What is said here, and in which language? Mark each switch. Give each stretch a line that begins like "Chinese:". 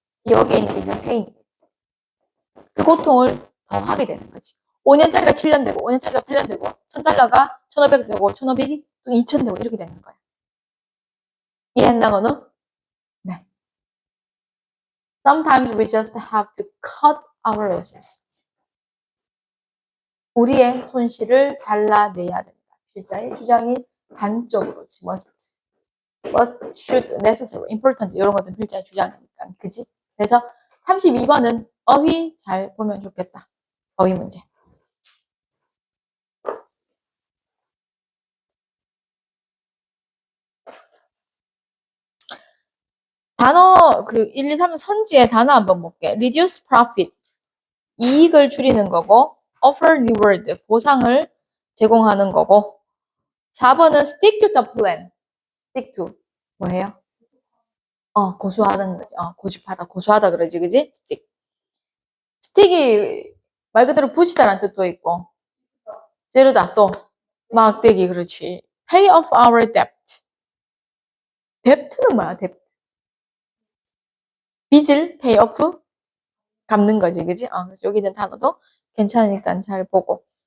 Korean: 여기에 있는
English: reason pain
Korean: 이 그 고통을 더 하게 되는 거지. 5년짜리가 7년 되고 5년짜리가 8년 되고 $1,000가 1,500 되고 1,500이 또 2,000 되고 이렇게 되는 거야. 이해했나 너는? 네.
English: Sometimes we just have to cut our losses.
Korean: 우리의 손실을 잘라내야 된다. 필자의 주장이 단적으로지.
English: must, should, necessary, important
Korean: 이런 것들은 필자의 주장이니까. 그지? 그래서 32번은 어휘 잘 보면 좋겠다. 어휘 문제. 단어 1, 2, 3 선지의 단어 한번 볼게.
English: reduce profit
Korean: 이익을 줄이는 거고
English: offer reward
Korean: 보상을 제공하는 거고 4번은
English: stick to the plan. stick to
Korean: 뭐예요? 고수하는 거지. 고수하다 그러지, 그지? stick. stick이 말 그대로 붙이다라는 뜻도 있고 재르다 또 막대기 그렇지.
English: pay off our debt.
Korean: debt는 뭐야?
English: debt.
Korean: 빚을
English: pay off
Korean: 갚는 거지, 그지? 그래서 여기 있는 단어도 괜찮으니까 잘 보고.